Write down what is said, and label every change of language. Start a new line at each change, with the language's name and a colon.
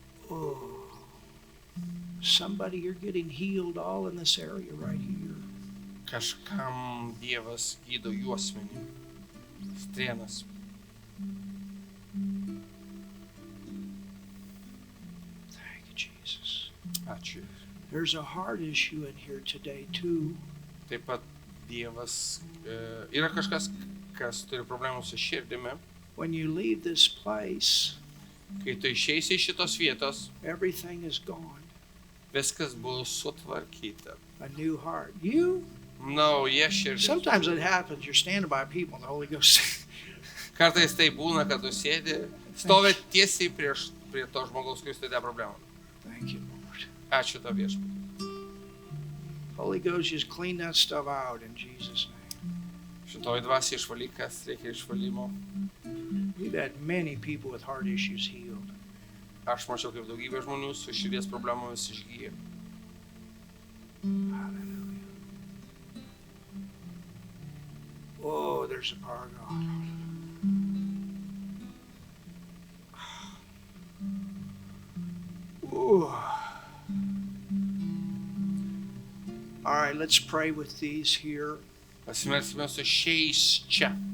English: Oh, somebody, you're getting healed all in this area right here.
Lithuanian: Kažkam Dievas gydo juosmenį. Strėnas.
English: Thank you, Jesus.
Lithuanian: Ačiū.
English: There's a heart issue in here today too.
Lithuanian: Taip pat Dievas yra kažkas, kas turi problemų su širdimi.
English: When you leave this place,
Lithuanian: Kai tu išeisi iš šitos vietos,
English: everything is gone.
Lithuanian: viskas bus sutvarkyta.
English: A new heart. You?
Lithuanian: Nauja širdis.
English: Sometimes it happens. You're standing by people and the Holy Ghost.
Lithuanian: Kartais tai būna, kad tu sėdi, stovi tiesiai prie to žmogaus, kuris turi tą problemą.
English: Thank you, Lord.
Lithuanian: Ačiū tau viešpatie.
English: Holy Ghost, just clean that stuff out in Jesus' name.
Lithuanian: Šitoji dvasia išvalyk, kas reikia išvalymo.
English: We've had many people with heart issues healed.
Lithuanian: Aš mačiau, kaip daugybė žmonių su širdies problemomis išgyja.
English: Hallelujah. Oh, there's a power of God. Ooh. All right, let's pray with these here
Lithuanian: Pasimelskime su šiais čia